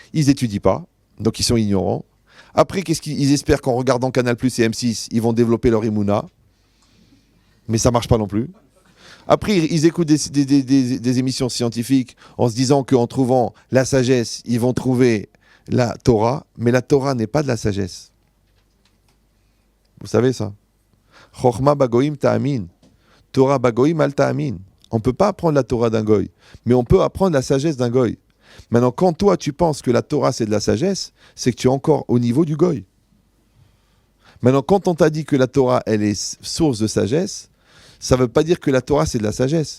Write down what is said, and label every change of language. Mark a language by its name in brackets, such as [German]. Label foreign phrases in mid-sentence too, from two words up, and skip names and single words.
[French] Ils n'étudient pas, donc ils sont ignorants. Après, qu'est-ce qu'ils espèrent qu'en regardant Canal+ et M6, ils vont développer leur Emouna. Mais ça ne marche pas non plus. Après, ils écoutent des émissions scientifiques en se disant qu'en trouvant la sagesse, ils vont trouver la Torah. Mais la Torah n'est pas de la sagesse. Vous savez ça? [Hebrew] חכמה בגויים תאמין. תורה בגויים אל תאמין. [French] On ne peut pas apprendre la Torah d'un goy, mais on peut apprendre la sagesse d'un goy. Maintenant, quand toi, tu penses que la Torah, c'est de la sagesse, c'est que tu es encore au niveau du goy. Maintenant, quand on t'a dit que la Torah, elle est source de sagesse, ça ne veut pas dire que la Torah, c'est de la sagesse.